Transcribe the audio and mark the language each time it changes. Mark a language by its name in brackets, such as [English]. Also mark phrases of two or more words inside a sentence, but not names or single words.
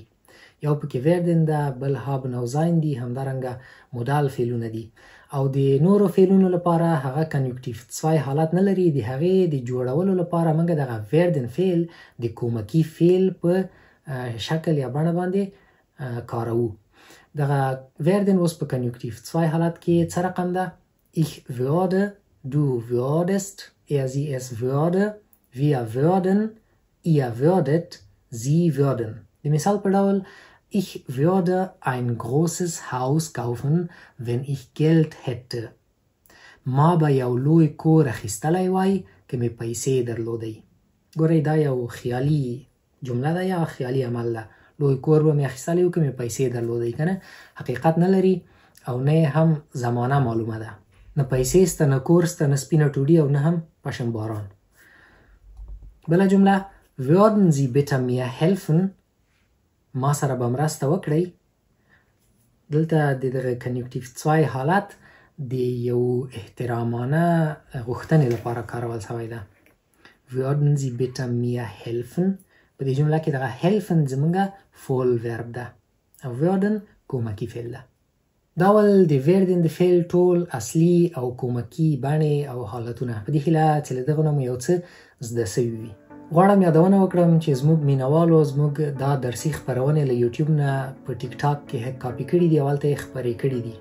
[Pashto] یو پکې werden ده، بل haben او sein دي، همدارنګه مودال فعلونه دي او د نورو فعلونو لپاره هغه کنیوکټیو 2 حالت نه لري. د هغې د جوړولو لپاره موږ دغه werden فعل د کومکی فعل په شکل یا بڼه باندې کاروو. دغه werden اوس په کنیوکټیو 2 حالت کې څه رقم ده؟ [German] Ich würde، du würdest، er sie es würde، wir würden، ihr würdet، sie würden. [Pashto] د مثال په ډول [German] Ich würde ein großes Haus kaufen, wenn ich Geld hätte. [Pashto] ما به یو لوی کور اخیستلی وای که مې پیسې درلودی. ګورئ دا یو خیالي جمله ده یا خیالي عمل ده. لوی کور به مې اخیستلی و که مې پیسې درلودی کنه. حقیقت نه لري او نه هم زمانه معلومه ده. نه پیسې سته، نه کور سته، نه سپینه ټوډي او نه هم پشم باران. بله جمله [German] würden Sie bitte mir helfen؟ [Pashto] ما سره به مرسته وکړئ. دلته د دغه کنیوکټیو 2 حالت د یو احترامانه غوښتنې لپاره کارول شوی ده. [German] würden Sie bitte mir helfen؟ [Pashto] په دې جمله کې دغه helfen زمونږ فول ورب ده. werden کومکی فعل ده. دا ول د werden د فعل ټول اصلي او کومکی بڼې او حالتونه په دې هیله چې له دغه نه مو یو څه زده سوي وي. غواړم یادونه وکړم چې زموږ مینوالو زموږ دا درسي خپرونې له یوټیوب نه په ټیک ټاک کې کاپي کړي دي او هلته یې خپرې کړي دي.